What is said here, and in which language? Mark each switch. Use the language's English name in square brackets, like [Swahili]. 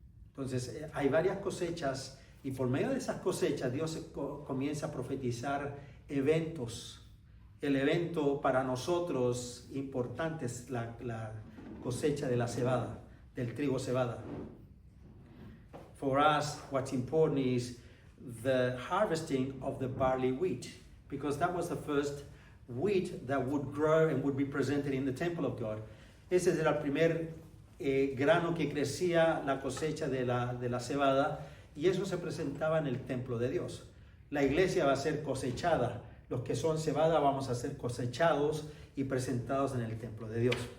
[Spanish] Entonces hay varias cosechas y por medio de esas cosechas Dios comienza a profetizar eventos. El evento para nosotros importante es la cosecha de la cebada, del trigo cebada. [English] For us, what's important is the harvesting of the barley wheat, because that was the first wheat that would grow and would be presented in the temple of God. [Spanish] Ese era el primer grano que crecía, la cosecha de la cebada, y eso se presentaba en el templo de Dios. La iglesia va a ser cosechada. Los que son cebada vamos a ser cosechados y presentados en el templo de Dios.